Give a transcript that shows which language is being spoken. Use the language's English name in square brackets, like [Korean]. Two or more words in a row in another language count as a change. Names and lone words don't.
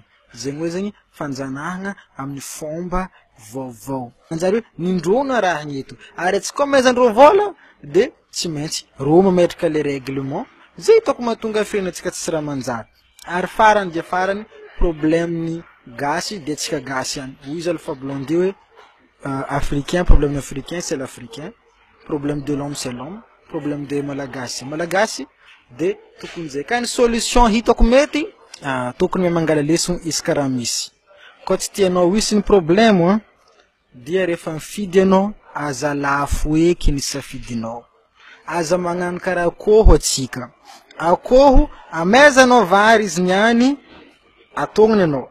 [Malagasy] Zegny hoe zegny fanjanahagna amin'ny fomba vaovao. Manjary hoe nindrona raha gneto. Ary atsika maizandreo vola de tsy maintsy ro mametraka le règlement zay hitako mahatonga firenentsika tsy raha manjary. Ary farany dia farany problème gasy de atsika gasy ihany. Hoy Alpha Blondy hoe [French] africain, problème africain c'est l'africain, problème de l'homme c'est l'homme, problème de malagasy malagasy [Malagasy] de tokony zay. Ka ny solution hitako mety tokony mangala lesson isaka raha misy. Koa tsy tianao hisy ny problème dia rehefa mifidy anao aza lafo eky ny safidinao. Aza magnano karaha akoho atsika. Akoho amezanao vary izy niany atognony anao.